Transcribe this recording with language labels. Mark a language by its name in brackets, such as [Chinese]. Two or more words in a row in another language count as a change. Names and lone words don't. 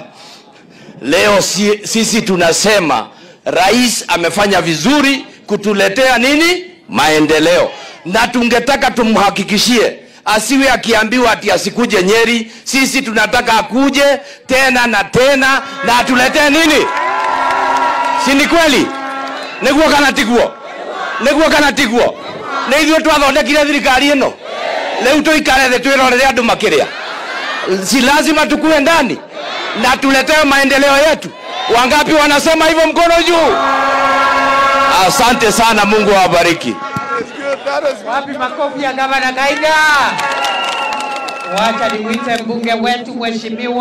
[Swahili] Leo sisi tunasema rais amefanya vizuri kutuletea nini? Maendeleo. Na tungetaka tumhakikishie asiwe akiambiwa ati asikuje Nyeri. Sisi tunataka akuje tena na tena na atuletee nini? Si ni kweli? [Kikuyu] Niguo kana tiguo? Niguo kana tiguo? Na ithuĩ twathondekire thirikari ĩno. Leo tuikare thĩ twĩrorere andũ makĩrĩa. [Swahili] Si lazima tukue ndani na tuletee maendeleo yetu. Wangapi wanasema hivyo mkono juu? Asante sana, Mungu awabariki. Wapi makofi ya Gavana Gaiga? Wacha nimuite mbunge wetu Mheshimiwa